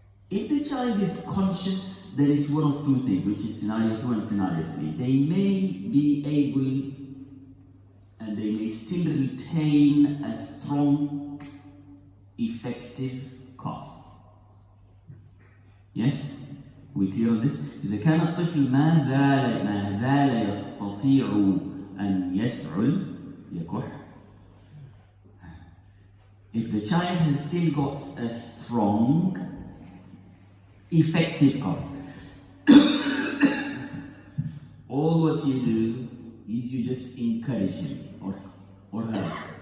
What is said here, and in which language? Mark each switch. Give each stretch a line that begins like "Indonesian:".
English: If the child is conscious, there is one of two things, which is scenario 2 and scenario 3. They may be able and they may still retain a strong, effective cough. Yes? We clear on this?
Arabic: إذا كان الطفل ما زال يستطيع أن يسعل يكح.
English: If the child has still got a strong, effective cough, all what you do is you just encourage him or her.